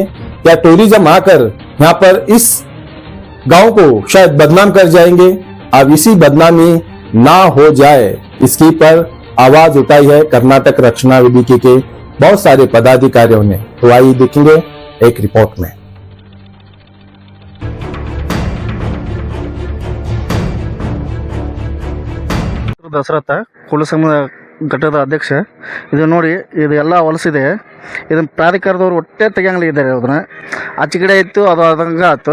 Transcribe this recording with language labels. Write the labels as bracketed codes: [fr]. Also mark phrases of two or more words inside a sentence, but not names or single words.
[hi] क्या टूरिज्म आकर यहाँ पर इस गांव को शायद बदनाम कर जाएंगे। अब इसी बदनामी ना हो जाए इसकी पर आवाज उठाई है कर्नाटक रक्षणा वेदिका के बहुत सारे पदाधिकारियों ने। तो आइए देखेंगे एक रिपोर्ट में। [kn] ದಸರಥ ಕುಲ ಸಂಘದ ಘಟಕದ ಅಧ್ಯಕ್ಷ. ಇದು ನೋಡಿ, ಇದು ಎಲ್ಲ ಹೊಲಸಿದೆ. ಇದನ್ನ ಪ್ರಾಧಿಕಾರದವರು ಒಟ್ಟೆ ತೆಗಿಯಂಗಿಲ್ಲ ಇದ್ದಾರೆ. ಅದನ್ನ ಆಚೆ ಕಡೆ ಇತ್ತು, ಅದು ಅದಂಗ ಆಯ್ತು.